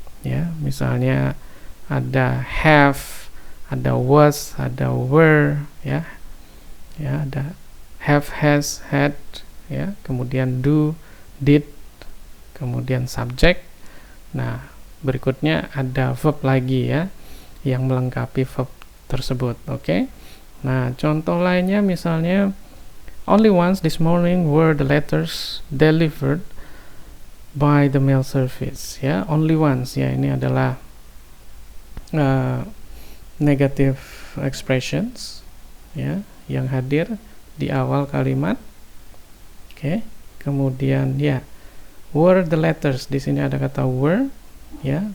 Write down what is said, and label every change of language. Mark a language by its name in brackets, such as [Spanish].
[Indonesian] Ya, misalnya ada have, ada was, ada were ya. Ya, ada have, has, had ya, kemudian do, did, kemudian subjek. Nah, berikutnya ada verb lagi ya yang melengkapi verb tersebut. Oke. Nah, contoh lainnya misalnya [English] only once this morning were the letters delivered by the mail service ya. [Indonesian] Only once ya, ini adalah negative expressions ya yang hadir di awal kalimat. Oke. Kemudian ya, were the letters, di sini ada kata were ya.